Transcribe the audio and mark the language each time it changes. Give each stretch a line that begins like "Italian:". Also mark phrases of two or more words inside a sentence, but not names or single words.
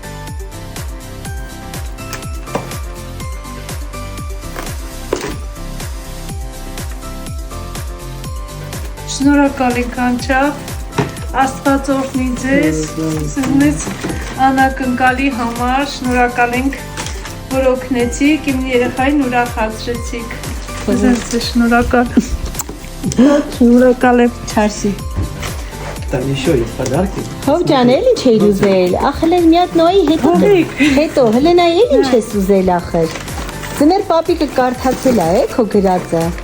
Armenian: Շնորհակալ ենք անչափ, Աստված օրհնի ձեզ, սիրունից անակնկալի համար, շնորհակալ ենք, որ օգնեցիք, իմ երեխային ուրախացրեցիք։ Ձեզ շնորհակալ։ Շնորհակալ եմ։ Չարժի։
Russian: Там еще есть подарки.
Armenian: Հով ջան, էլ ինչ էիր ուզել։ Ախել էր մի հատ նոյի հետո Հելենայի էլ ինչ ես ուզել ախել։ Ձմեր պապիկը կարդացել է, քո գրածը։